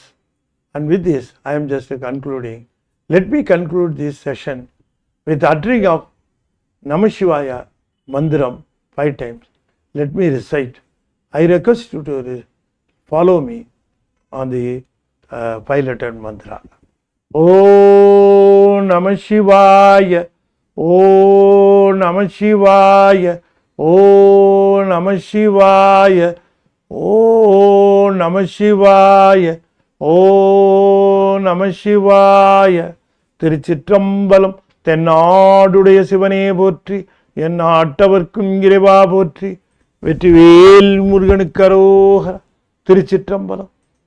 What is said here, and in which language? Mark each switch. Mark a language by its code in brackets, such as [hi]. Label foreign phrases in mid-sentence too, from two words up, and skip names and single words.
[en] And with this, I am just concluding. Let me conclude this session with uttering of [sa] नमः शिवाय [en] Mandiram 5 times. Let me recite. I request you to follow me on the 5-letter mantra. [sa] ॐ नमः शिवाय ॐ नमः शिवाय ॐ नमः शिवाय ॐ नमः शिवाय ॐ नमः शिवाय. [ta] திருச்சிற்றம்பலம். தென்னாடுடைய சிவனே போற்றி, என் நாட்டவர்க்கும் இறைவா போற்றி, வெற்றிவேல் முருகனுக்கு அரோகரா. திருச்சிற்றம்பலம்.